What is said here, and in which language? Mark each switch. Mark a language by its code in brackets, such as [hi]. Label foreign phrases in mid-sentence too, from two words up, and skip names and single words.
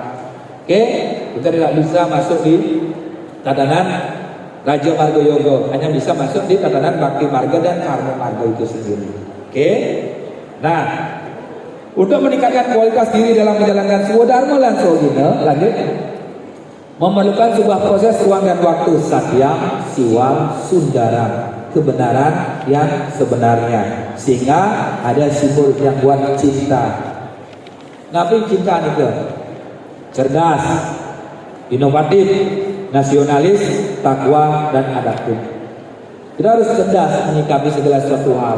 [id] Oke, kita tidak bisa masuk di tatanan Raja Marga Yoga, hanya bisa masuk di tatanan Bhakti Marga dan Karma Marga itu sendiri. Oke, nah, untuk meningkatkan kualitas diri dalam menjalankan Swadharma lan Sogina, lanjut, memerlukan sebuah proses ruang dan waktu satyam, siwam, sundaram, kebenaran yang sebenarnya, sehingga ada simbol yang buat cinta. Nabi cinta itu cerdas, inovatif, nasionalis, takwa, dan adaptif. Kita harus cerdas menyikapi segala sesuatu hal.